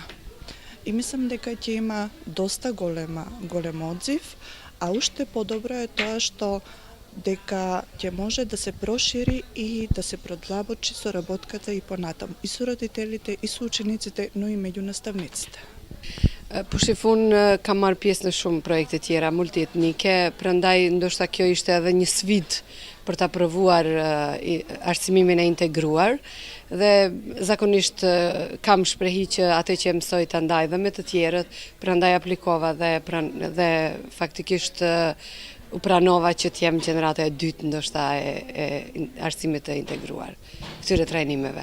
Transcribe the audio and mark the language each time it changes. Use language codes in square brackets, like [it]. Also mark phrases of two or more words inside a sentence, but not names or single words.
[mk] И мислам дека ќе има доста голем одзив, а уште подобро е тоа што дека ќе може да се прошири и да се продлабочи соработката и понатаму, и со родителите, и со учениците, но и меѓу наставниците. [sq] Po shifun kam marrë pjesë në shumë projekte tjera multietnike, prandaj ndoshta kjo ishte edhe një sfidë për ta provuar arsimimin e integruar dhe zakonisht kam shprehi që atë që mësoj ta ndaj dhe me të tjerët, prandaj aplikova dhe faktikisht u pranova që të jem gjenerata e dytë ndoshta e arsimit të integruar këtyre trajnimeve.